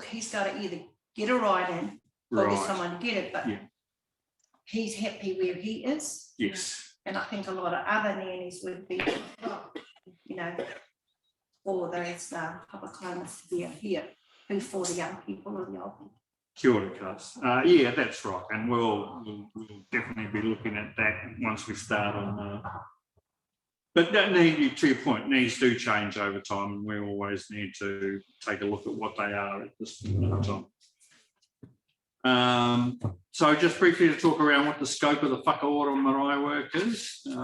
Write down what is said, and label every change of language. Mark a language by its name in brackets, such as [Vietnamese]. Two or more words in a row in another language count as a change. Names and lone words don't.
[English] He's got to either get a ride in or get someone to get it, but he's happy where he is. Yes. And I think a lot of other nannies would be, you know, for those papakaingas to be here, who for the young people or the old people. [Māori] Kia ora, Cass. [English] Yeah, that's right. And we'll definitely be looking at that once we start on. But that need, to your point, needs do change over time, and we always need to take a look at what they are at this point in time. So just briefly to talk around what the scope of the Whakaora Marae work is.